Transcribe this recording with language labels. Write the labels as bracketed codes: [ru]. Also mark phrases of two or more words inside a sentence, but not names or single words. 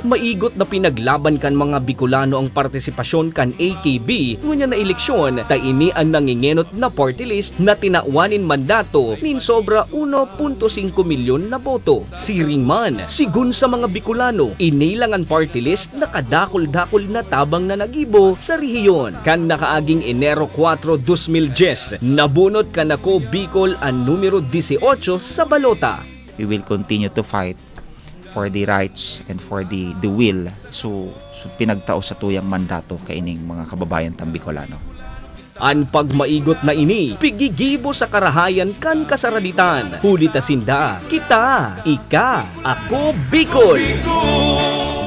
[bik] Maigot na pinaglaban kan mga Bicolano ang partisipasyon kan AKB ngunya na eleksyon ta ini ang nangingenot na [en] party list [bik] na tinawanin mandato nin sobra 1.5 milyon na boto. Siring man, sigun sa mga Bicolano, inilang ang [en] party list [bik] na kadakol-dakol na tabang na nagibo sa rehiyon. Kan nakaaging Enero 4, 2010, nabunot kan Ako Bicol ang numero 18 sa balota. [en] We will continue to fight for the rights and for the will. [bik] So pinagtao sa tuyang mandato kaining mga kababayan tam Bicolano. An pagmaigot na ini, pigigibo sa karahayan kan kasaraditan. Huli ta sinda, kita, ika, Ako Bicol!